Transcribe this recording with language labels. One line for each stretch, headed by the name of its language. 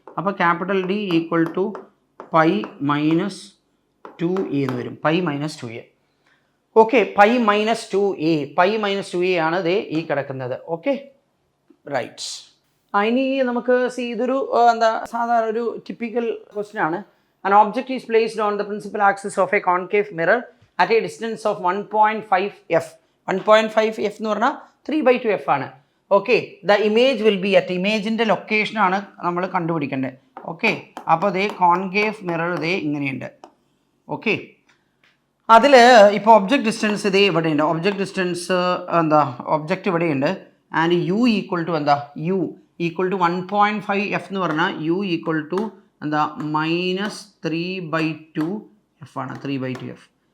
Malayalam: അപ്പോൾ capital D equal to π - 2A എന്ന് വരും. π - 2A. Okay, pi minus 2a, pi minus 2a ആണ് ദേ ഈ കിടക്കുന്നത്. Okay, right. ഇനി നമുക്ക് ഇതൊരു എന്താ സാധാരണ ഒരു ടിപ്പിക്കൽ ക്വസ്റ്റ്യൻ ആണ്.
English: An object is placed on the principal axis of a concave mirror at a distance of 1.5 f.
Malayalam: 1.5 f എന്ന് പറഞ്ഞാൽ 3/2 f ആണ്. Okay,
English: the image will be at,
Malayalam: ഇമേജിൻ്റെ ലൊക്കേഷനാണ് നമ്മൾ കണ്ടുപിടിക്കേണ്ടത്. ഓക്കെ, അപ്പോൾ ദേ കോൺകേവ് മിറർ ദേ ഇങ്ങനെയുണ്ട്. ഓക്കെ, അതിൽ ഇപ്പോൾ ഒബ്ജക്റ്റ് ഡിസ്റ്റൻസ് ഇതേ ഇവിടെയുണ്ട്. ഒബ്ജക്റ്റ് ഡിസ്റ്റൻസ് എന്താ, ഒബ്ജക്റ്റ് ഇവിടെയുണ്ട്. ആൻഡ് യു ഈക്വൽ ടു എന്താ, യു ഈക്വൽ ടു 1.5 എഫ് എന്ന് പറഞ്ഞാൽ യു ഈക്വൽ ടു എന്താ -3/2 എഫ് ആണ്. 3/2 എഫ്.